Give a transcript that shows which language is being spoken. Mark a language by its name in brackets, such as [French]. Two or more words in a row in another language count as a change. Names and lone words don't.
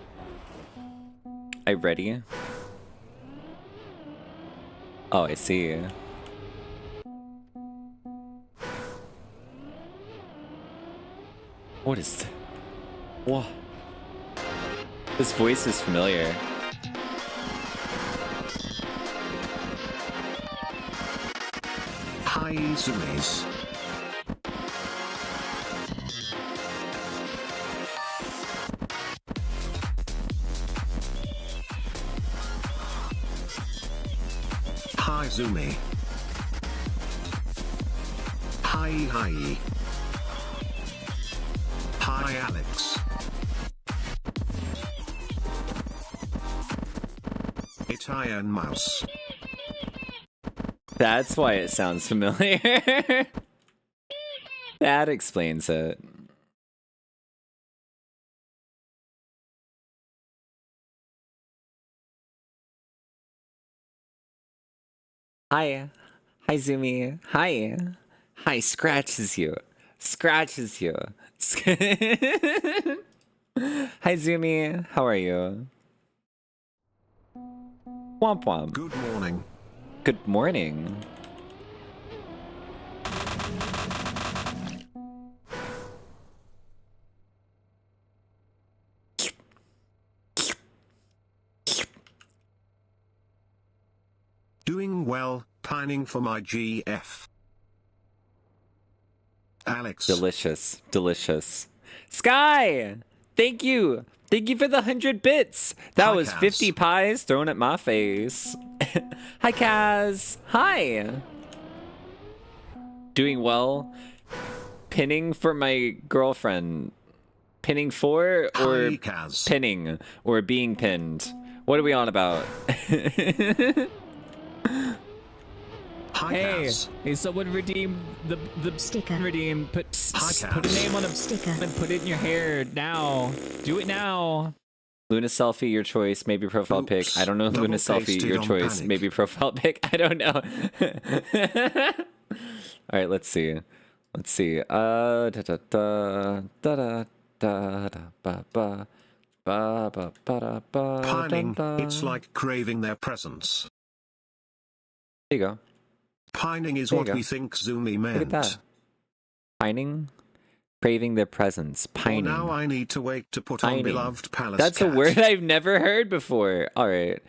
[English] I ready? Oh, I see. What is... What? This voice is familiar. Hi Zoomies. Hi Zoomy. Hi. Hi Alex. It's Iron Mouse. That's why it sounds familiar. That explains it. Hi. Hi, Zoomy. Hi. Hi, scratches you. Scratches you. Hi, Zoomy. How are you? Womp womp. Good morning. Good morning. Doing well, pining for my GF. Alex. Delicious. Delicious. Sky! Thank you. Thank you for the 100 bits. That Hi, was Kaz. 50 pies thrown at my face. Hi, Kaz. Hi. Doing well. Pinning for my girlfriend. Pinning for or Hi, Kaz. pinning or being pinned? What are we on about? Hi, Hey, Kaz. hey, someone redeem the Sticker. Redeem. Put Hi, put a Kaz. name on a Sticker. and put it in your hair now. Do it now. Luna selfie, your choice, maybe profile pic. Oops, I don't know. double Luna selfie, pasted your on choice, panic. maybe profile pic. I don't know. All right, let's see. Let's see. Da da da da da da da ba ba ba ba ba da ba. Pining, da, da. it's like craving their presence. There you go. Pining is There you what go. we think Zoomy meant. Look at that. Pining, craving their presence. Well, Pining. now I need to wait to put on Pining. beloved palace That's cat. a word I've never heard before. All right.